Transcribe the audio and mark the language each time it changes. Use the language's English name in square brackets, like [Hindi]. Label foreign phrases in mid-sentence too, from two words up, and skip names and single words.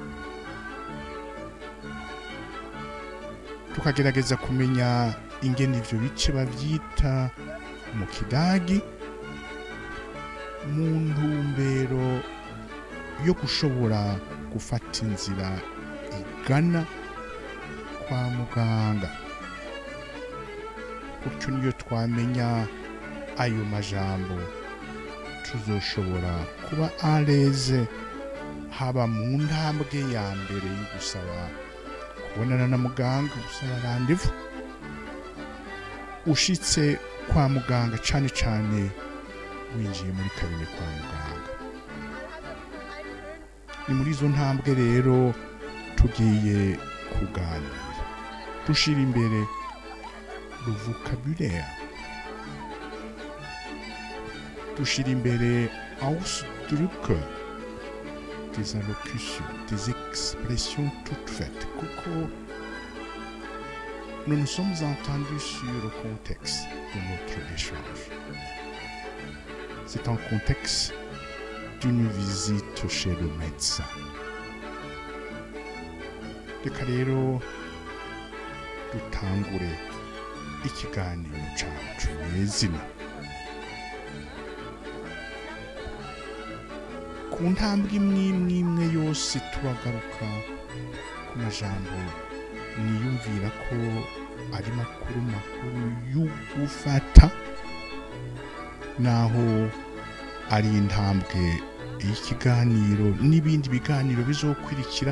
[Rundi] tukagerageza kumenya ingene ivyo bice bavyita mu kidagi mu ntumbero yo gushobora gufata inzira igana kwa muganga. Gutyo niyo twamenya ayo majambo tuzoshobora kuba aleze haba mu ntambwe ya mbere yo gusaba kubonana na muganga, gusaba rendez-vous ushitse kwa muganga, cane cane winjiye muri kabine kwa muganga. Ni muri izo ntambwe rero tugiye kuganira dushira imbere [French] le vocabulaire, [Rundi] dushira imbere Ausdrücke, [French] des allocutions, des expressions toutes faites. Kuko nous nous sommes entendus sur le contexte de notre échange. C'est un contexte d'une visite chez le médecin. [Rundi] Reka rero dutangure ikiganiro cacu nezina. Ku ntambwe imwe yose turagaruka ku majambo niyumvira ko ari makuru y'ugufata, naho ari intambwe y'ikiganiro n'ibindi biganiro bizokurikira.